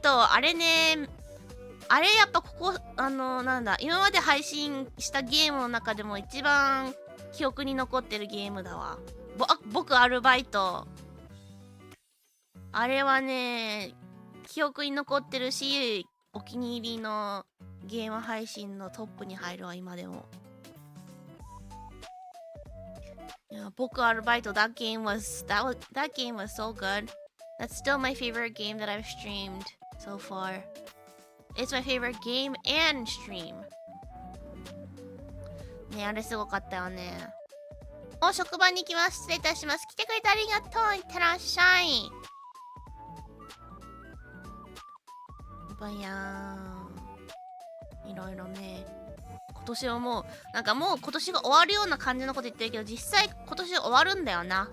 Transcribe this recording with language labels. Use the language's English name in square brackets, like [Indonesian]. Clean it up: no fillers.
[Japanese] あれね、あれやっぱここ、なんだ、今まで配信したゲームの中でも一番記憶に残ってるゲームだわ。僕アルバイト。あれはね、記憶に残ってるし、お気に入りのゲーム配信のトップに入るわ、今でも。 [English] いや、僕アルバイト、that game was so good. That's still my favorite game that I've streamed so far. It's my favorite game and stream. [Japanese] ね、あれすごかったよね。お、職場に行きます。失礼いたします。来てくれてありがとう。いってらっしゃい。ばやーん。いろいろね。今年はもう、なんかもう今年が終わるような感じのこと言ってるけど、実際今年終わるんだよな。